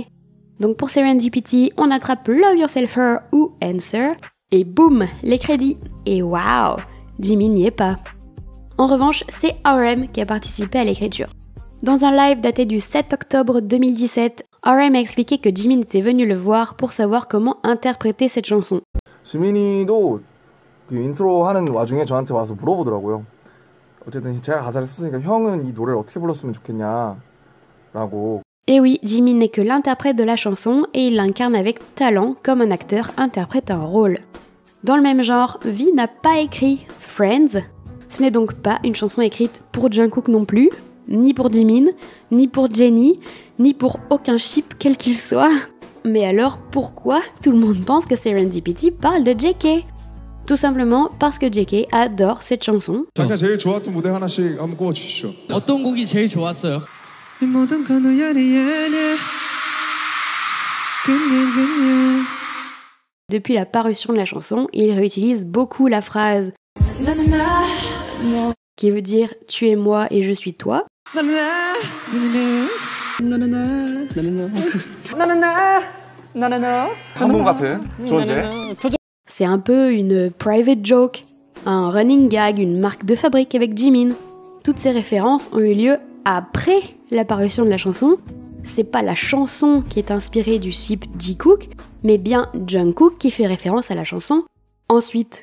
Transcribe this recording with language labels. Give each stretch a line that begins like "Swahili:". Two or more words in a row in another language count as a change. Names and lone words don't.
French: Donc pour Serendipity, on attrape Love Yourself Her ou Answer, et boum, les crédits. Et waouh, Jimin n'y est pas. En revanche, c'est RM qui a participé à l'écriture. Dans un live daté du 7 octobre 2017, RM a expliqué que Jimin était venu le voir pour savoir comment interpréter cette chanson.
Korean: 지민이도 그 인트로 하는 와중에 저한테 와서 물어보더라고요. 어쨌든 제가 가사를 썼으니까 형은 이 노래를 어떻게 불렀으면 좋겠냐라고.
French: Et oui, Jimin n'est que l'interprète de la chanson et il l'incarne avec talent comme un acteur interprète un rôle. Dans le même genre, V n'a pas écrit Friends. Ce n'est donc pas une chanson écrite pour Jungkook non plus, ni pour Jimin, ni pour Jennie, ni pour aucun ship quel qu'il soit. Mais alors pourquoi tout le monde pense que Serendipity parle de JK? Tout simplement parce que JK adore cette chanson.
Korean: 각자 제일 좋았던 무대 하나씩 한번 꼽아주시죠. 어떤 곡이 제일 좋았어요?
French: Depuis la parution de la chanson, il réutilise beaucoup la phrase qui veut dire « tu es moi et je suis toi ».
Korean: 한번 같은 존재.
French: C'est un peu une
English: private joke,
French: un
English: running gag,
French: une marque de fabrique avec Jimin. Toutes ces références ont eu lieu après la parution de la chanson. C'est pas la chanson qui est inspirée du ship Jikook, mais bien Jungkook qui fait référence à la chanson ensuite.